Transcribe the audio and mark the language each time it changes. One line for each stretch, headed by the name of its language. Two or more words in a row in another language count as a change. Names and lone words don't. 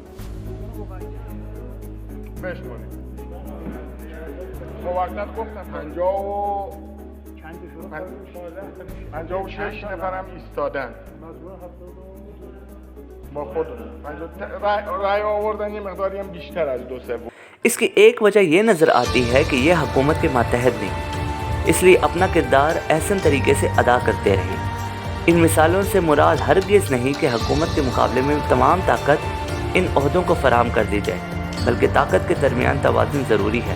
Persian: بشمارید. موقت گفتم 56 نفرم ایستادن با خودمون رأی آوردن، یه مقداری هم بیشتر از 2/3۔
Urdu: اس کی ایک وجہ یہ نظر آتی ہے کہ یہ حکومت کے ماتحت نہیں، اس لیے اپنا کردار احسن طریقے سے ادا کرتے رہے۔ ان مثالوں سے مراد ہرگز نہیں کہ حکومت کے مقابلے میں تمام طاقت ان عہدوں کو فراہم کر دی جائے، بلکہ طاقت کے درمیان توازن ضروری ہے۔